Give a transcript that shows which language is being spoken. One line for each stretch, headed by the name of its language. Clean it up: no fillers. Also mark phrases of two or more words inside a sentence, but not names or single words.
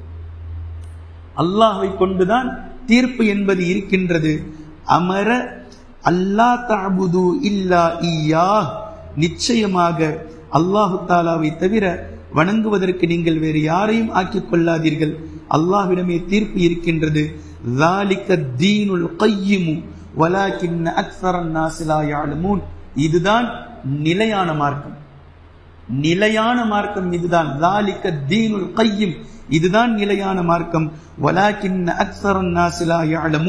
Tamil: அல்லாஹ்வை கொண்டுதான் தீர்ப்பு என்பது இருக்கின்றது.
Arabic: أمر ألا تعبدوا إلا إياه,
Tamil: நிச்சயமாக அல்லாஹு தஆலாவை தவிர வணங்குவதற்கு நீங்கள் வேறு யாரையும் ஆக்கிக் கொள்ளாதீர்கள். அல்லாஹ்விடமே தீர்ப்பு இருக்கின்றது.
Arabic: ذَلِكَ الدِّينُ الْقَيِّمُ وَلَكِنَّ أَكْثَرَ النَّاسِ لَا يَعْلَمُونَ.
Tamil: இதுதான் நிலையான மார்க்கம். நிலையான மார்க்கம் இதுதான்.
Arabic: ذَلِكَ الدِّينُ الْقَيِّمُ,
Tamil: இதுதான் நிலையான மார்க்கம்.
Arabic: وَلَكِنَّ أَكْثَرَ النَّاسِ لَا يَعْلَمُونَ.